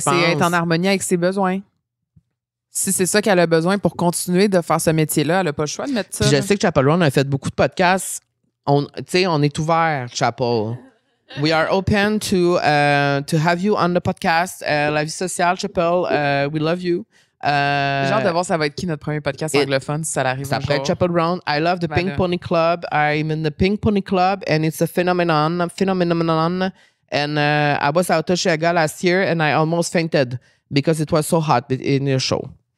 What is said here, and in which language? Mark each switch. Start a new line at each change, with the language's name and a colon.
French: Ben, c'est être en harmonie avec ses besoins. Si c'est ça qu'elle a besoin pour continuer de faire ce métier-là, elle n'a pas le choix de mettre ça. Puis je sais que Chappell Roan a fait beaucoup de podcasts. On est ouvert, Chappell.
English: We are open to have you on the podcast.
French: La vie sociale, Chappell,
English: we love you.
French: J'ai hâte de voir ça va être qui notre premier podcast anglophone si ça arrive. Ça pourrait être Chappell Roan.
English: I love the Pink Pony Club. I'm in the Pink Pony Club and it's a phenomenon. And I was out of Chicago last year and I almost fainted because it was so hot in your show.